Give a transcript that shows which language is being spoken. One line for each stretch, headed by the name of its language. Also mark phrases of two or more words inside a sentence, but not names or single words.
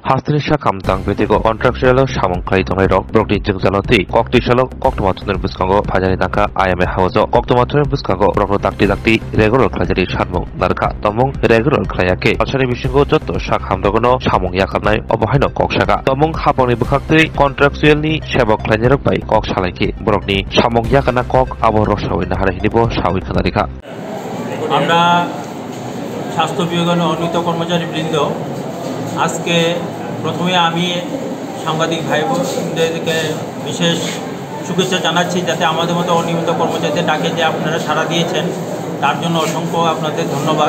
Kok Borok: Hastinisha kamtang betiko kontraktual samongkai tongairok brokni jengjaloti koktisalok koktomatun buskango phajani dangka ayame hawajo koktomatun buskango brokno dakti regular khlajari sanmung narka tomung regular khlayake alsani bisingo jotto sak hamdogono samong yakamnai obohaino koksaka tomung hapongni bukhakti kontraktual ni sebok khlainarok bai kok salaiki brokni samong yakana kok abo rosawai nahara hinibo sawi khanarika
Bangla: আমরা স্বাস্থ্য বিভাগের অনিয়মিত কর্মচারী বৃন্দ আজকে প্রথমে আমি সাংবাদিক ভাই বোনদেরকে বিশেষ শুভেচ্ছা জানাচ্ছি যাতে আমাদের মতো অনিয়মিত কর্মচারীদের ডাকে যে আপনারা সাড়া দিয়েছেন তার জন্য অসংখ্য আপনাদের ধন্যবাদ।